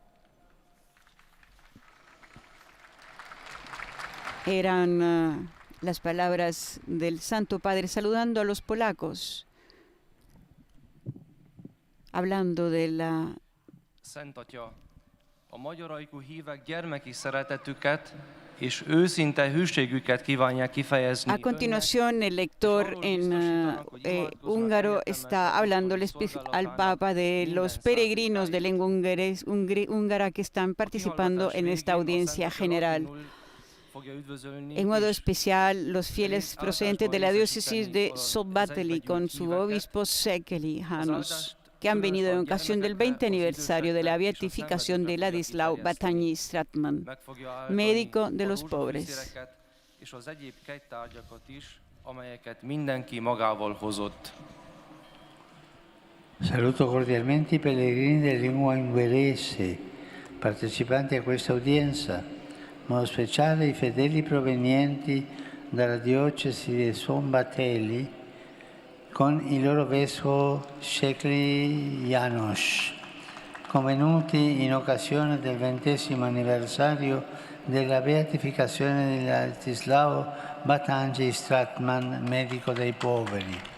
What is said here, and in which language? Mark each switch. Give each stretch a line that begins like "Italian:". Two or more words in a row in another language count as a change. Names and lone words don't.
Spanish: Eran las palabras del Santo Padre saludando a los polacos, hablando de la...
Hungarian: Szent Atya, a magyar ajkú hívek gyermeki szeretetüket és őszinte hűségüket kívánják kifejezni.
Spanish: A continuación, el lector en húngaro está hablándoles al Papa de los peregrinos de lengua húngara que están participando en esta audiencia general. En modo especial, los fieles procedentes de la diócesis de Szombathely con su obispo Székely János, que han venido en ocasión del 20 aniversario de la beatificación de Ladislav Batanyi Stratman, médico de los pobres.
Hungarian: És az egyéb kegytárgyakat is, amelyeket mindenki magával hozott.
Italian: Saluto cordialmente i pellegrini di lingua ungherese, partecipanti a questa udienza, in modo speciale i fedeli provenienti dalla diocesi di Szombathely con il loro vescovo Székely János, convenuti in occasione del 20° anniversario della beatificazione di Ladislav Batanyi Stratman, medico dei poveri.